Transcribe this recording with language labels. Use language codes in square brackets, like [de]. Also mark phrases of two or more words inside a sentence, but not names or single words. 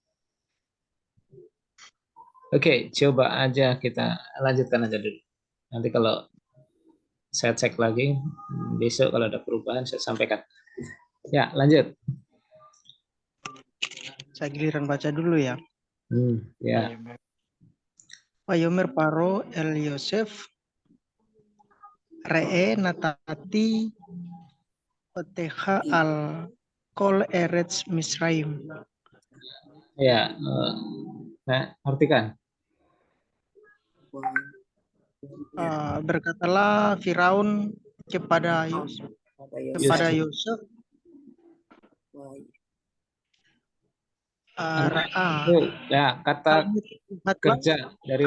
[id] Oke, coba aja kita lanjutkan aja dulu. Nanti kalau saya cek lagi, besok kalau ada perubahan saya sampaikan. Ya, lanjut. saya giliran baca dulu ya. Ya. Iya, Pak. [he] Wayomer paro el Yosef Re'e natati Oteha al kol eretz Misraim. [id] Ya, nah, artikan. Berkatalah Firaun kepada Yosef, Yosef, Itu ya kata kerja dari